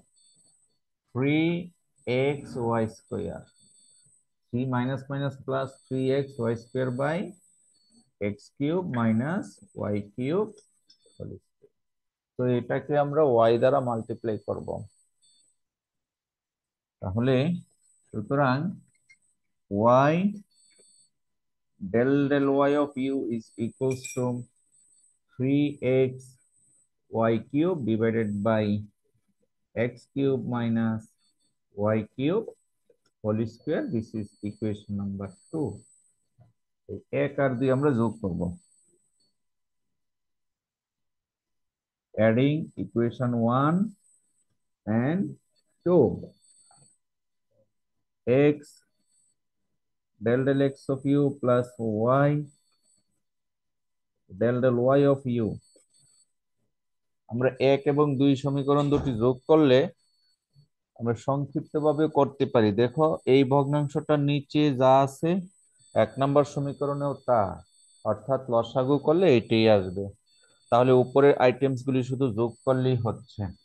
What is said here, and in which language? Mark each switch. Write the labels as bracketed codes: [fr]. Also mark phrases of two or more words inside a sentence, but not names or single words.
[en] 3xy square, 3 minus minus plus 3xy square by x cube minus y cube. [bn] তো এটাকে আমরা ওয়াই দ্বারা মাল্টিপ্লাই করব। তাহলে সুতরাং [en] ওয়াই del y of u is equals to 3xy cube divided by x cube minus y cube whole square. This is equation number 2. [bn] এক আর দুই আমরা যোগ করব, [en] adding equation 1 and 2. x del x of u plus y del y of u। [bn] আমরা এক এবং দুই সমীকরণ দুটি যোগ করলে আমরা সংক্ষিপ্তভাবে করতে পারি। দেখো এই ভগ্নাংশটার নিচে যা আছে 1 নম্বর সমীকরণেও তা, অর্থাৎ লসাগু করলে এটাই আসবে। তাহলে উপরের আইটেমস গুলি শুধু যোগ করলেই হচ্ছে।